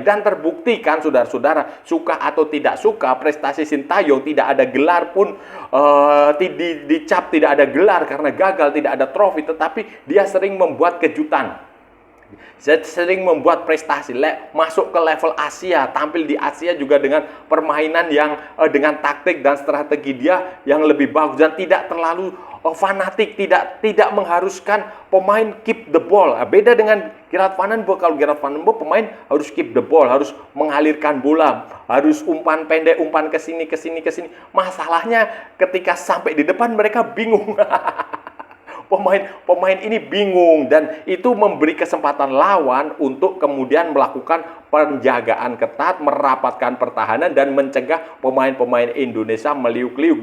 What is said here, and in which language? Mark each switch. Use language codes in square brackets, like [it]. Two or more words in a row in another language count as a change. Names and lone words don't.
[id] Dan terbukti kan saudara-saudara, suka atau tidak suka, prestasi Sintayong tidak ada gelar pun, dicap tidak ada gelar karena gagal, tidak ada trofi, tetapi dia sering membuat kejutan. sering membuat prestasi, masuk ke level Asia, tampil di Asia juga dengan permainan yang dengan taktik dan strategi dia yang lebih bagus dan tidak terlalu fanatik, tidak mengharuskan pemain [en] keep the ball. [id] Beda dengan Gerard Van den Bosch. Kalau Gerard Van den Bosch pemain harus [en] keep the ball, [id] harus mengalirkan bola, harus umpan pendek, umpan ke sini. Masalahnya ketika sampai di depan mereka bingung. Pemain ini bingung dan itu memberi kesempatan lawan untuk kemudian melakukan penjagaan ketat, merapatkan pertahanan dan mencegah pemain-pemain Indonesia meliuk-liuk.